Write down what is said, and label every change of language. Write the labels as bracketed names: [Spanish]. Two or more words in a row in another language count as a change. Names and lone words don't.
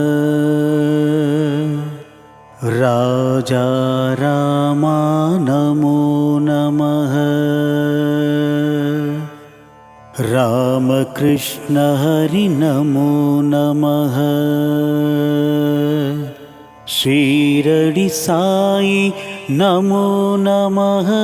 [Sanskrit] राजा रामा नमो नमः. रामकृष्ण हरि नमो नमः. शिरडी साई नमो नमः.